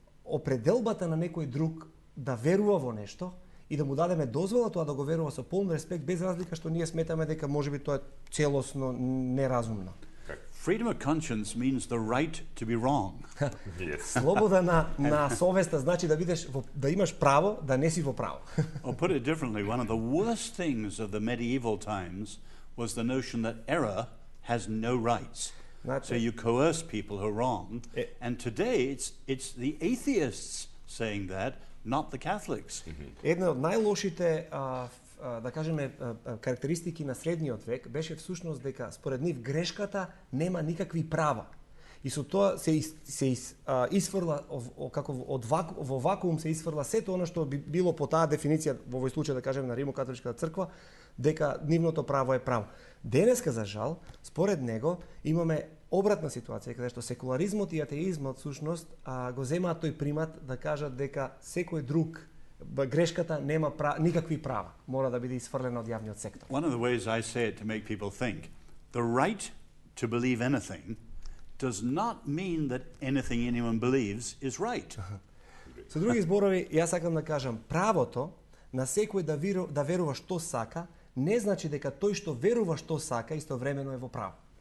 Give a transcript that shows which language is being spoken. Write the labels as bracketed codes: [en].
[mk] определбата на некој друг да верува во нешто и да му дадеме дозвола тоа да го верува со полн респект, без разлика што ние сметаме дека можеби тоа е целосно неразумно. [en] Freedom of conscience means the right to be wrong. [mk] Слобода на совеста значи да бидеш да имаш право да не си во право. [en] Or put it differently, one of the worst things of the medieval times was the notion that error has no rights. So you coerce people who are wrong, and today it's the atheists saying that, not the Catholics. [mk] Една од најлошите да кажеме карактеристики на средниот век беше всушност дека според нив грешката нема никакви права. И со тоа се исфрла како во вакуум се исфрла сето она што би било по таа дефиниција во овој случај да кажеме на Римокатоличката црква дека нивното право е право. Денеска за жал според него имаме обратна ситуација каде што секуларизмот и атеизмот всушност го земаат тој примат да кажат дека секој друг грешката нема никакви права. Мора да биде исфрлена од јавниот сектор. [en] One of the ways I say it to make people think, the right to believe anything does not mean that anything anyone believes is right. [mk] Со други зборови, јас сакам да кажам, правото на секој да верува што сака, не значи дека тој што верува што сака истовремено е во право.